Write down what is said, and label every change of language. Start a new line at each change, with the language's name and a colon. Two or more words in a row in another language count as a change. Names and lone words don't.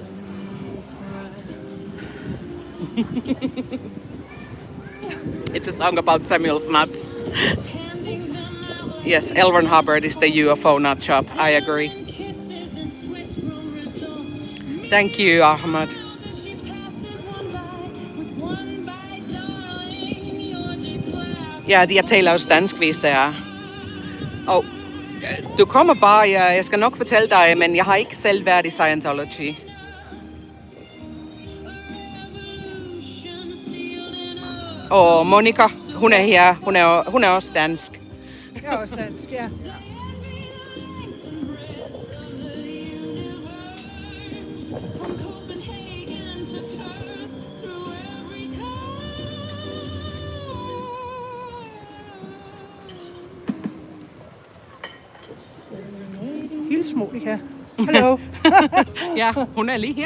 English: It's a song about Samuel's nuts. Yes, L. Ron Hubbard is the UFO nut shop. I agree. Thank you, Ahmad.
Danish: Ja, de taler også dansk, hvis det er. Og du kommer bare, jeg skal nok fortælle dig, men jeg har ikke selv været i Scientology. Og Monica, hun er her. Hun er også dansk. Jeg er også dansk, ja.
English: From Copenhagen to Perth, through every
Danish: Hils Monica. Hallo. Ja, hun er lige her.